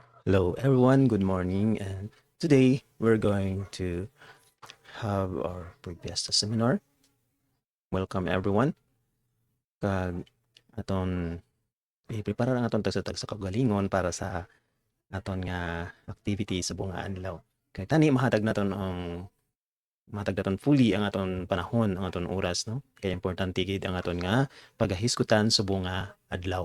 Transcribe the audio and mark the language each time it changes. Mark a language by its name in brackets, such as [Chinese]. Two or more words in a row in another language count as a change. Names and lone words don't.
[English] Hello everyone, good morning, and today we're going to have our pre-fiesta seminar. Welcome everyone. [Hiligaynon] Kag aton i-prepare lang aton tagsa sa kagalingon para sa aton nga activity sa buong adlaw. Kay tani mahatag naton fully ang aton panahon, ang aton oras, no? Kaya importante gid ang aton nga pagahisgutan sa buong adlaw.